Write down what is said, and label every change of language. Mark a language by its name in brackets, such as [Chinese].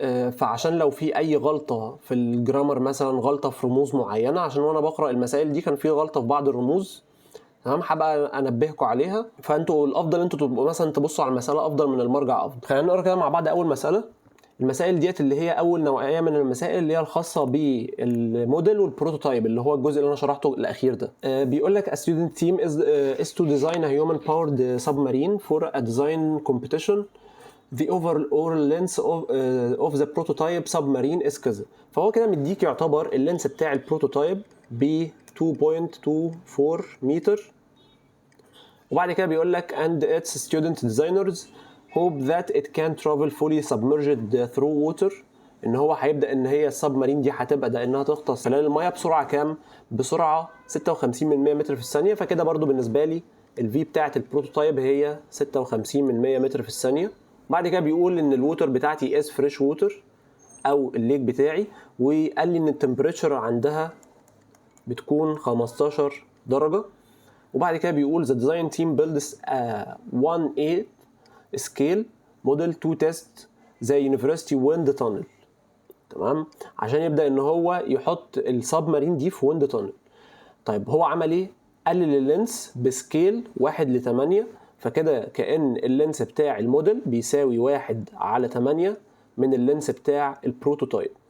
[Arabic] فعشان لو في اي غلطه في الجرامر مثلا، غلطه في رموز معينه، عشان وانا بقرا المسائل دي كان في غلطه في بعض الرموز، تمام، هبقى انبهكم عليها. فانتوا الافضل انتوا تبقوا مثلا تبصوا على المساله افضل من المرجع افضل. خلينا نقرا كده مع بعض اول مساله. المسائل ديت اللي هي اول نوعيه من المسائل اللي هي الخاصه بالموديل والبروتوتايب اللي هو الجزء اللي انا شرحته الاخير ده. بيقول لك [English] a student team is to design a human powered submarine for a design competition. The overall length of the prototype submarine is [Arabic] كذا. فهو كده مديك يعتبر اللينس بتاع البروتوتايب ب 2.24 متر. وبعد كده بيقول لك [English] and its student designers hope that it can travel fully submerged through water. [Arabic] ان هو هيبدا ان هي السبمارين دي هتبدا انها تغطس خلال الميه بسرعه كام؟ بسرعه 56 متر في الثانيه. فكده برضو بالنسبه لي الفي بتاعه البروتوتايب هي 56 متر في الثانيه. بعد كده بيقول ان الووتر بتاعتي از فريش ووتر او الليك بتاعي، وقال لي ان التمبريتشر عندها بتكون 15 درجه. وبعد كده بيقول [English] the design team builds a 1/8 scale model to test the university wind tunnel. [Arabic] تمام، عشان يبدا ان هو يحط السبمارين دي في ويند تانل. طيب هو عمل ايه؟ قلل اللينس بسكيل 1/8. فكده كأن اللينس بتاع الموديل بيساوي 1/8 من اللينس بتاع البروتوتايب.